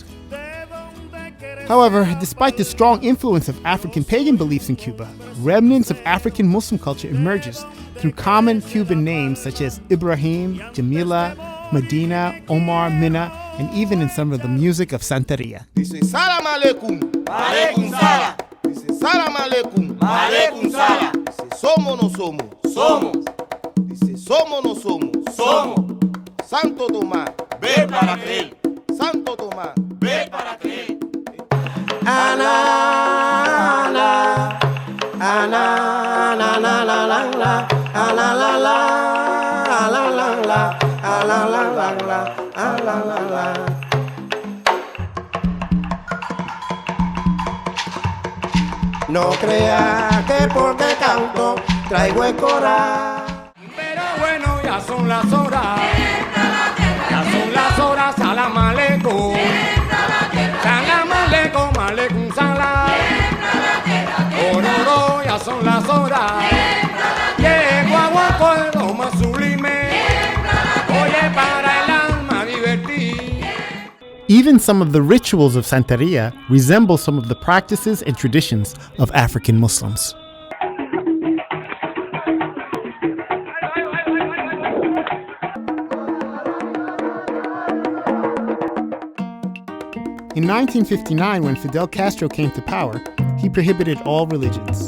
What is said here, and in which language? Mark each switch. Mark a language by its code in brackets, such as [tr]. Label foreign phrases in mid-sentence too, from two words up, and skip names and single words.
[en] However, despite the strong influence of African pagan beliefs in Cuba, remnants of African Muslim culture emerges through common Cuban names such as Ibrahim, Jamila, Medina, Omar, Minna, and even in some of the music of Santeria. [ar] Dice سلام عليكم، عليكم سلام. Dice سلام عليكم، عليكم سلام. [es] Dice somos no somos, somos. Dice somos no somos, somos. Santo Tomás, ve para creer. Santo Tomás, ve para creer. Ana, ana, ana, ana, la la la la, ana la la, la la la, la la la la, la la la. No crea que porque canto traigo el coral. Pero bueno, ya son las horas. Ya son las horas, [ar] سلام عليكم. سلام عليكم، عليكم سلام. [es] Ororo, ya son las horas. Llego a Guaco, lo más sublime. Oye, para el alma divertir. [en] Even some of the rituals of Santeria resemble some of the practices and traditions of African Muslims. In 1959, when Fidel Castro came to power, he prohibited all religions.